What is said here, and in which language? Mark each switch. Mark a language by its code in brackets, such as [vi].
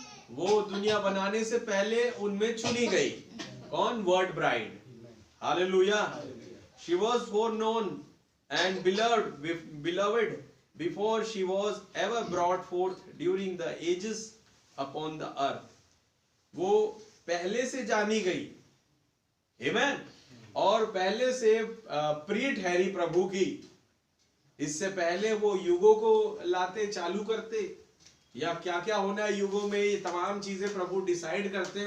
[hi] वो दुनिया बनाने से पहले उनमें चुनी गई। कौन? Word bride. Hallelujah. [en] She was foreknown and beloved before she was ever brought forth during the ages upon the earth. [hi] वो पहले से जानी गई, आमेन, और पहले से प्रिय ठहरी प्रभु की। इससे पहले वो युगों को लाते, चालू करते, या क्या क्या होना है युगों में, ये तमाम चीजें प्रभु डिसाइड करते।